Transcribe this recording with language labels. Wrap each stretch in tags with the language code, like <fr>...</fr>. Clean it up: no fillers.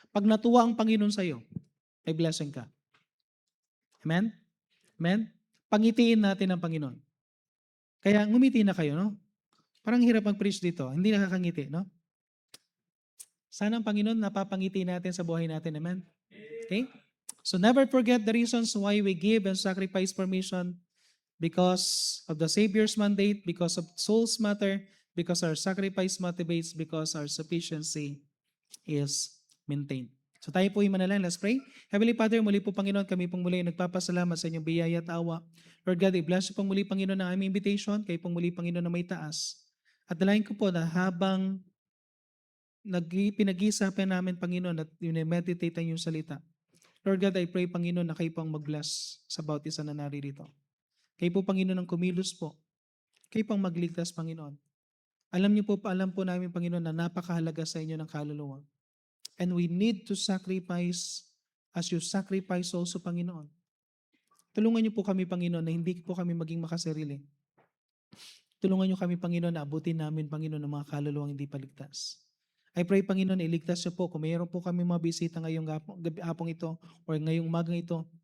<tl>Pag natuwa ang Panginoon sa'yo, may blessing ka. Amen? Amen? Pangitiin natin ang Panginoon. Kaya ngumiti na kayo, no? Parang hirap mag-preach dito. Hindi nakakangiti, no? Sana ang Panginoon napapangiti natin sa buhay natin. Amen? Okay?</tl> <en>So never forget the reasons why we give and sacrifice for mission, because of the Savior's mandate, because of souls matter, because our sacrifice motivates, because our sufficiency is maintained.</en> <tl>So tayo po yung manalangin.</tl> <en>Let's pray.</en> <tl>Heavenly Father, muli po Panginoon, kami pong muli nagpapasalamat sa inyong biyaya at awa. Lord God, i-bless po muli Panginoon ang aming invitation, kayo pong muli Panginoon na may taas. At dalayan ko po na habang pinag-iisapan namin Panginoon at meditate ang iyong salita, Lord God,</tl> <en>I pray</en> <tl>Panginoon na kayo pong mag-bless sa bawat isa na naririto. Kayo po Panginoon ang kumilos po. Kayo pong magligtas Panginoon. Alam po namin Panginoon na napakahalaga sa inyo ng kaluluwa.</tl> <en>And we need to sacrifice as you sacrifice also, Panginoon.</en> <tl>Tulungan niyo po kami, Panginoon, na hindi po kami maging makasarili. Tulungan niyo kami, Panginoon, na abutin namin, Panginoon, ng mga kaluluwang hindi paligtas.</tl> <en>I pray,</en> <tl>Panginoon, iligtas niyo po kung mayroon po kami mga bisita ngayong hapong ito or ngayong umagang ito.</tl>